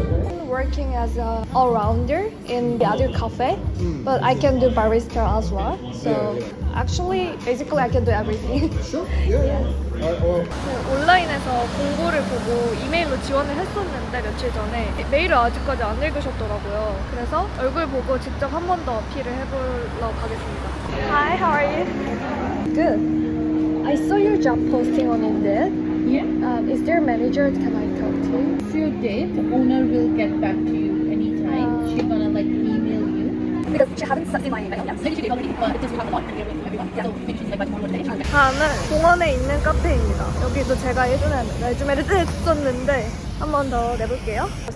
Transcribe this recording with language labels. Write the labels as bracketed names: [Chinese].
[English] I'm working as a all-rounder in the other cafe, but I can do barista as well. So actually, basically, I can do everything. Sure. Yeah. [Korean] 온라인에서 공고를 보고 이메일로 지원을 했었는데 며칠 전에 메일을 아직까지 안 읽으셨더라고요. 그래서 얼굴 보고 직접 한 번 더 어필을 해보려고 가겠습니다. [English] Hi, how are you? Good. I saw your job posting on Indeed. Yeah. Is there a manager can I talk to? If you did, the owner will get back to you anytime. She's gonna like email you. Because she haven't seen my email yet. Maybe she did already, but it's just we have a lot and we're with everyone. So maybe she's like by tomorrow today. [Korean] 다음은 공원에 있는 카페입니다. 여기도 제가 예전에 레주메를 냈었는데 한 번 더 내볼게요.